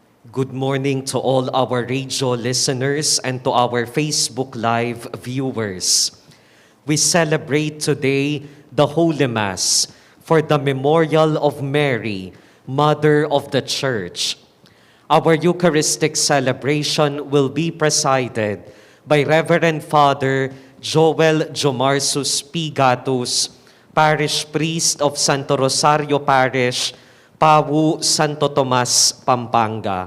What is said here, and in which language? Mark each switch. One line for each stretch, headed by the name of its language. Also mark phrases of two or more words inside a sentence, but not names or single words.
English: Good morning to all our radio listeners and to our Facebook Live viewers. We celebrate today the Holy Mass for the memorial of Mary, Mother of the Church. Our Eucharistic celebration will be presided by Reverend Father Jowel Jomarsus P. Gatus, Parish Priest of Santo Rosario Parish, Pawu, Santo Tomas, Pampanga.